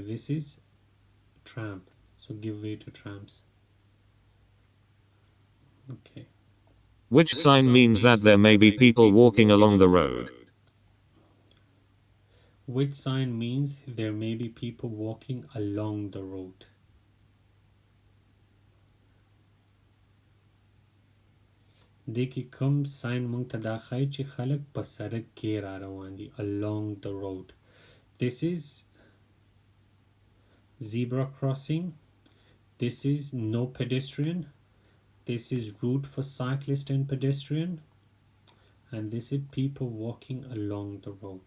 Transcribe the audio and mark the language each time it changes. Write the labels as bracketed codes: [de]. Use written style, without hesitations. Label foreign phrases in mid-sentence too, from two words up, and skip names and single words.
[en] This is tram. So give way to trams. Okay. Which sign means that there may be people walking along the road? Which sign means there may be people walking along the road? [ps] دې کې کوم ساين مونږ ته دا ښایي چې خلک په سړک کې را روان دي [en] along the road. This is zebra crossing. This is no pedestrian. This is route for cyclist and pedestrian. And this is people walking along the road.